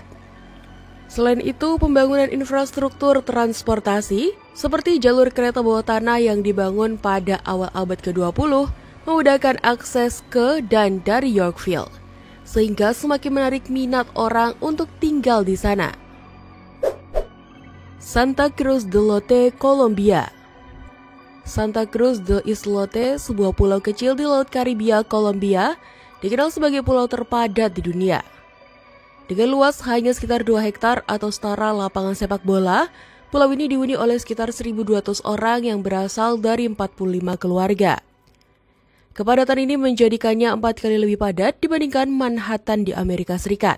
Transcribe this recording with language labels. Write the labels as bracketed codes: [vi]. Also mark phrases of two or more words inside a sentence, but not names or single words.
[id] Selain itu, pembangunan infrastruktur transportasi seperti jalur kereta bawah tanah yang dibangun pada awal abad ke-20 memudahkan akses ke dan dari Yorkville, sehingga semakin menarik minat orang untuk tinggal di sana. Santa Cruz de Lote, Kolombia. Santa Cruz de Islote, sebuah pulau kecil di Laut Karibia, Kolombia, dikenal sebagai pulau terpadat di dunia. Dengan luas hanya sekitar 2 hektar atau setara lapangan sepak bola, pulau ini dihuni oleh sekitar 1.200 orang yang berasal dari 45 keluarga. Kepadatan ini menjadikannya 4 kali lebih padat dibandingkan Manhattan di Amerika Serikat.